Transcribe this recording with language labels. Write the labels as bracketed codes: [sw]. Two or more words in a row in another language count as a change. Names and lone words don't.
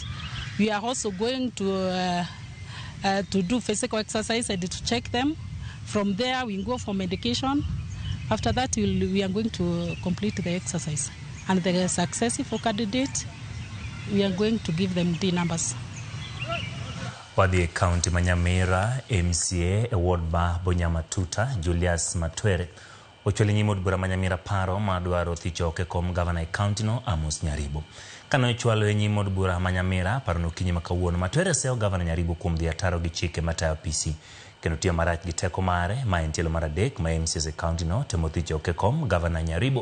[en] We are also going to do physical exercise and to check them. From there, we go for medication. After that, we are going to complete the exercise. And the successful candidate, we are going to give them the numbers. [luo] Wadhi County Manyamira MCA Award ba Bonyamatuta Julius Matwere ochwele nyimod bura Manyamira paro madwaro thichoke kom governor county no Amos Nyaribo. Kano ochwalo nyimod bura Manyamira paro no kinyi makawuono Matwere seo governor Nyaribo kuom dhi ataro gi chike matayo PC kendo tiyo marach gi teko mare ma en tielo maradek ma MCA county no temo thichoke kom governor Nyaribo.